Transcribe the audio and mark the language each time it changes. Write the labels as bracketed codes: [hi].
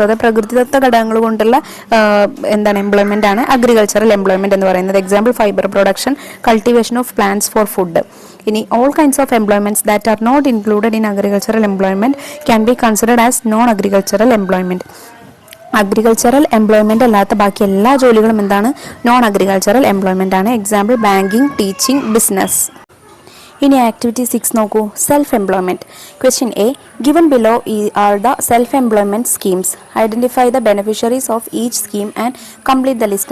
[ml] അത് പ്രകൃതിദത്ത ഘടകങ്ങൾ കൊണ്ടുള്ള എംപ്ലോയ്മെന്റ് ആണ് അഗ്രികൾച്ചറൽ എംപ്ലോയ്മെന്റ് എന്ന് പറയുന്നത്. [en] Example, fibre production, cultivation of plants for food. ഇനി all kinds of employments that are not included in agricultural employment can be considered as non-agricultural employment. [ml] Agricultural employment അല്ലാത്ത ബാക്കി എല്ലാ ജോലികളും എന്താണ്? നോൺ അഗ്രികൾച്ചറൽ എംപ്ലോയ്മെന്റ് ആണ്. Example, banking, teaching, business. ഇനി activity 6 നോക്കൂ. Self employment. [en] Question A, given below are the self employment schemes. Identify the beneficiaries of each scheme and complete the list.